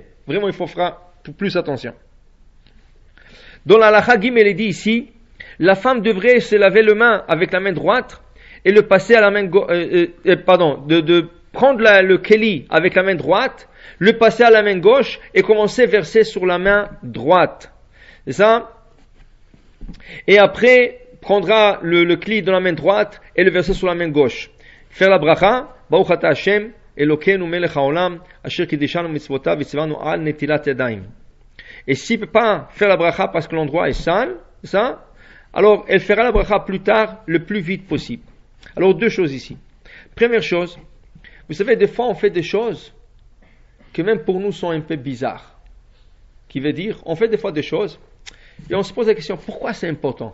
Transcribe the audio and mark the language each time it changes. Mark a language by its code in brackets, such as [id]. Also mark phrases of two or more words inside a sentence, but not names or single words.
[fr] Vraiment, il faut faire plus attention. Dans la [he] הלכה גימל, [fr] il dit ici, la femme devrait se laver les mains avec la main droite et le passer à la main gauche, de prendre le keli avec la main droite, le passer à la main gauche et commencer à verser sur la main droite. C'est ça? Et après, prendra le keli dans la main droite et le verser sur la main gauche. Faire la bracha, [he] ברוך אתה השם אלוקינו מלך העולם אשר קדשנו מצוותיו וצונו על נטילת ידיים. [fr] Et s'il ne peut pas faire la bracha parce que l'endroit est sale, ça, alors elle fera la bracha plus tard, le plus vite possible. Alors 2 choses ici. Première chose, vous savez, des fois on fait des choses qui même pour nous sont un peu bizarres. Qui veut dire, on fait des fois des choses et on se pose la question, pourquoi c'est important?